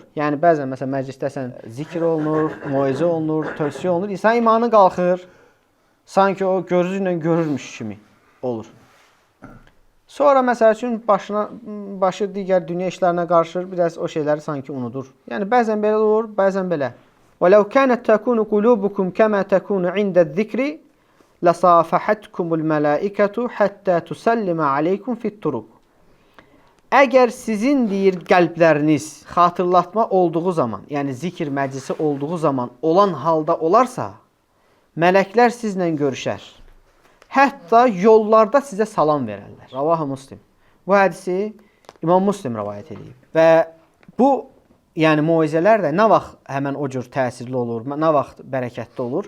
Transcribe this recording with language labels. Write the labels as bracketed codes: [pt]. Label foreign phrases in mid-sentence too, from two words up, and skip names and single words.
[az] Yəni bəzən məsələn məclisdəsən, zikr olunur, moizə olunur, tövsiyə olunur. İnsan imanı qalxır. Sanki o gözü ilə görürmüş kimi olur. Sonra məsəl üçün başı digər dünya işlərinə qarışır, biraz o şeyləri sanki unudur. Yəni bəzən belə olur, bəzən belə. [ar] وَلَوْ كَانَتْ تَكُونُ قُلُوبُكُمْ كَمَا تَكُونُ عِنْدَ الذِّكْرِ لَصَافَحَتْكُمُ الْمَلَائِكَةُ حَتَّى تُسَلِّمَ عَلَيْكُمْ فِي الطُّرُقِ. [az] Əgər sizin deyir qəlbləriniz xatırlatma olduğu zaman, yəni zikir məclisi olduğu zaman olan halda olarsa, mələklər sizlə görüşər. Hətta yollarda sizə salam verərlər. [ar] رواه مسلم. [az] Bu hədisi İmam Müslim rəvayət edib. Və bu, yəni moizələr də nə vaxt həmən o cür təsirli olur, nə vaxt bərəkətli olur?